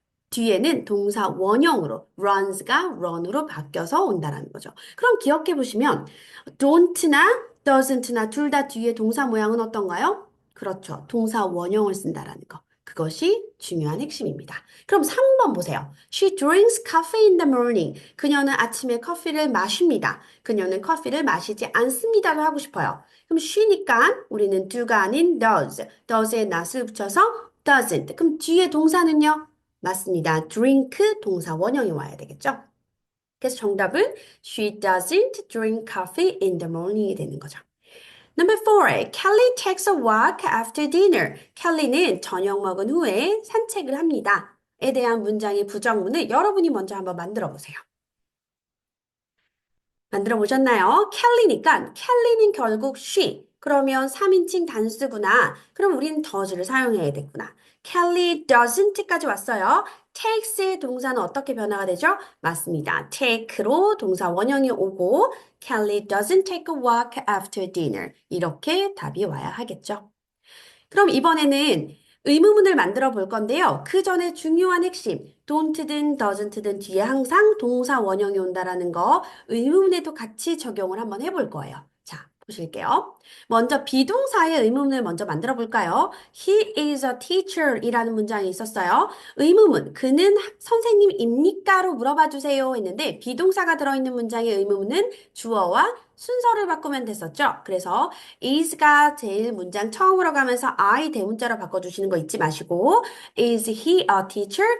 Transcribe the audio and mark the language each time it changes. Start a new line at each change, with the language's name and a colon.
Korean: 뒤에는 동사 원형으로 runs가 run으로 바뀌어서 온다라는 거죠. 그럼 기억해 보시면 don't나 doesn't나 둘 다 뒤에 동사 모양은 어떤가요? 그렇죠. 동사 원형을 쓴다라는 거. 그것이 중요한 핵심입니다. 그럼 3번 보세요.
English: She drinks coffee in the morning.
Korean: 그녀는 아침에 커피를 마십니다. 그녀는 커피를 마시지 않습니다로 하고 싶어요. 그럼 she니까 우리는 do가 아닌 does. does에 not을 붙여서 doesn't. 그럼 뒤에 동사는요? 맞습니다. drink 동사 원형이 와야 되겠죠? 그래서 정답은
English: she doesn't drink coffee in the morning
Korean: 이 되는 거죠.
English: Number 4. Kelly takes a walk after dinner.
Korean: 켈리는 저녁 먹은 후에 산책을 합니다. 에 대한 문장의 부정문을 여러분이 먼저 한번 만들어 보세요. 만들어 보셨나요? 켈리니까 켈리는 결국 she. 그러면 3인칭 단수구나. 그럼 우리는 does를 사용해야겠구나. Kelly doesn't까지 왔어요. takes의 동사는 어떻게 변화가 되죠? 맞습니다. take로 동사 원형이 오고
English: Kelly doesn't take a walk after dinner.
Korean: 이렇게 답이 와야 하겠죠. 그럼 이번에는 의문문을 만들어 볼 건데요. 그 전에 중요한 핵심, don't든 doesn't든 뒤에 항상 동사 원형이 온다라는 거 의문문에도 같이 적용을 한번 해볼 거예요. 자, 보실게요. 먼저 비동사의 의문문을 먼저 만들어 볼까요?
English: He is a teacher
Korean: 이라는 문장이 있었어요. 의문문, 그는 선생님입니까?로 물어봐 주세요 했는데 비동사가 들어있는 문장의 의문문은 주어와 순서를 바꾸면 됐었죠. 그래서 is가 제일 문장 처음으로 가면서 I 대문자로 바꿔주시는 거 잊지 마시고
English: is he a teacher?